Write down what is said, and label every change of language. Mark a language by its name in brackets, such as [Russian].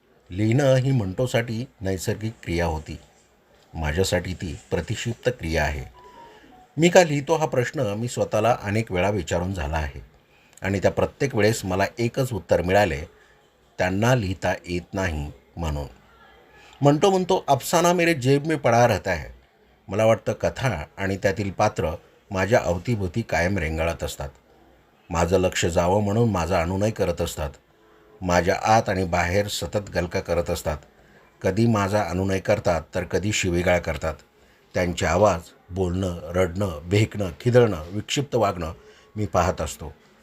[Marathi] लिहिणं ही मंटोसाठी नैसर्गिक क्रिया होती. माझ्यासाठी ती प्रतिक्षिप्त क्रिया आहे. मी का लिहितो हा प्रश्न मी स्वतःला अनेक वेळा विचारून झाला आहे आणि त्या प्रत्येक वेळेस मला एकच उत्तर मिळाले, त्यांना लिहिता येत नाही म्हणून. मंटो म्हणतो, [Hindi] अफसाना मेरे जेब में पडा रहता है. [Marathi] मला वाटतं कथा आणि त्यातील पात्र माझ्या अवतीभोवती कायम रेंगाळत असतात. माझं लक्ष जावं म्हणून माझा अनुनय करत असतात. माझ्या आत आणि बाहेर सतत गलका करत असतात. कधी माझा अनुनय करतात तर कधी शिवीगाळ करतात. त्यांचे आवाज, बोलणं, रडणं, भेकणं, खिदळणं, विक्षिप्त वागणं मी पाहत असतो.